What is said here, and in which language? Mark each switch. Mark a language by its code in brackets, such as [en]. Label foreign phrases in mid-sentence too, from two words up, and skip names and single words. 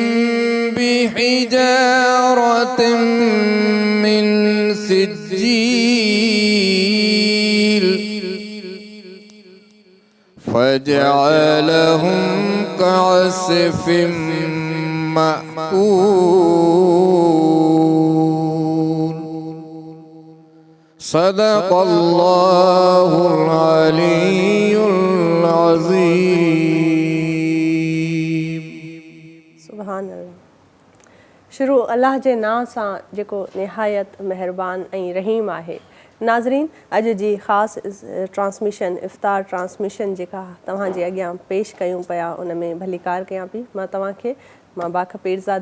[ar] بحجارة من سجيل فجعلهم كعصف مأكول. صدق الله العلي العظيم. سبحان الله. [sd] शुरू अल्लाह जे नाम सां जेको निहायत मेहरबान ऐं रहीम आहे। नाज़रीन, अॼु जी ख़ासि ट्रांसमिशन इफ़्तार ट्रांसमिशन जेका तव्हांजे अॻियां पेश कयूं पिया उन में भलीकार कयां पई। मां बाख पीरज़ादा।